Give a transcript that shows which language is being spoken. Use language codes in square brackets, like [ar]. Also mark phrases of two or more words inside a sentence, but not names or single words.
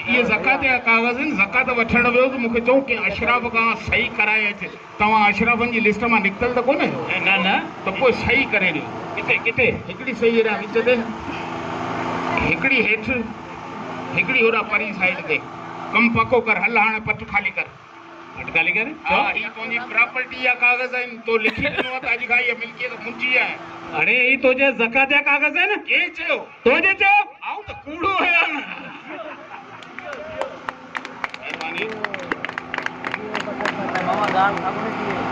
[sd] ये ज़कात जा कागज़ आहिनि ज़कात वठण वियो त मूंखे चओ कि अशराफ खां सही कराए अचे तव्हां अशराफनि जी लिस्ट मां निकितल त कोन्हे ना ना त पोइ सही करे ॾियो किथे किथे हिकिड़ी सही हेॾा विच ते हिकिड़ी हेठि हिकिड़ी होॾा परी साइड ते कमु पको कर हल हाणे पट खाली कर अटकाली कर हा ही तुंहिंजी प्रॉपर्टी जा कागज़ आहिनि तो लिखी ॾिनो आहे त अॼु खां इहा मिल्कियत मुंहिंजी आहे [hi] अरे ये तुझे [sd] ज़कात जा कागज़ [hi] है ना [sd] के चयो तुझे चयो आऊं त कूड़ो आहियां न महिरबानी